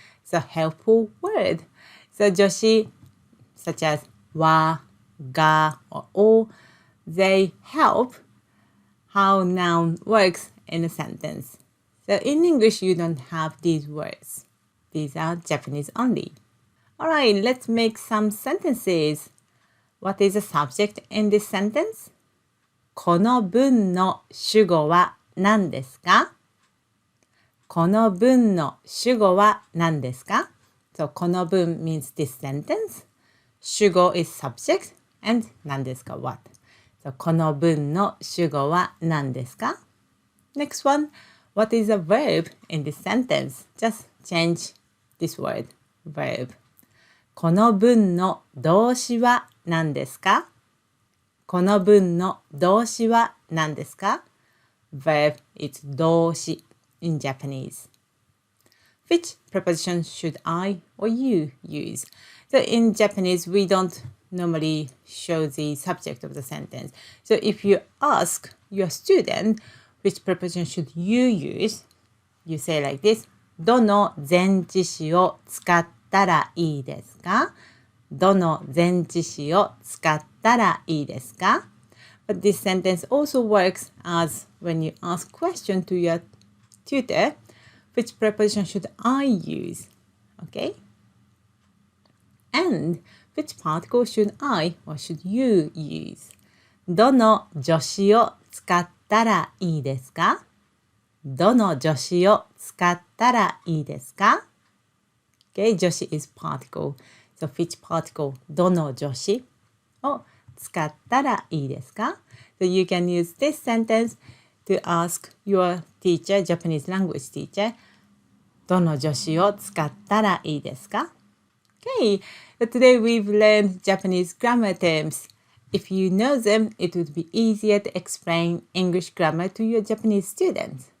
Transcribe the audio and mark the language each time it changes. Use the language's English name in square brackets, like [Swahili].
[English] So helpful word. So joshi, such as wa, ga, or o, they help how noun works in a sentence. So in English, you don't have these words. These are Japanese only. Alright, let's make some sentences. What is the subject in this sentence? [Japanese] この文の主語は何ですか? この文の主語は何ですか? [English] So [Japanese] この文 [English] means this sentence. 主語 is subject, and [Japanese] 何ですか [English] what. So [Japanese] この文の主語は何ですか? [English] Next one, what is a verb in this sentence? Just change this word, verb. [Japanese] この文の動詞は何ですか? この文の動詞は何ですか? [English] Verb is 動詞 in Japanese. Which preposition should I or you use? So in Japanese, we don't normally show the subject of the sentence. So if you ask your student which preposition should you use, you say like this. [Japanese] どの前置詞を使ったらいいですか? どの前置詞を使ったらいいですか? [English] But this sentence also works as when you ask question to your tutor, which preposition should I use? Okay? And which particle should I or should you use? [Japanese] どの助詞を使ったらいいですか? どの助詞を使ったらいいですか? [English] Okay, 助詞 is particle. So which particle? [Japanese] どの助詞を使ったらいいですか? [English] So you can use this sentence to ask your teacher, Japanese language teacher, [Japanese] どの助詞を使ったらいいですか? [English] Okay, so today we've learned Japanese grammar terms. If you know them, it would be easier to explain English grammar to your Japanese students.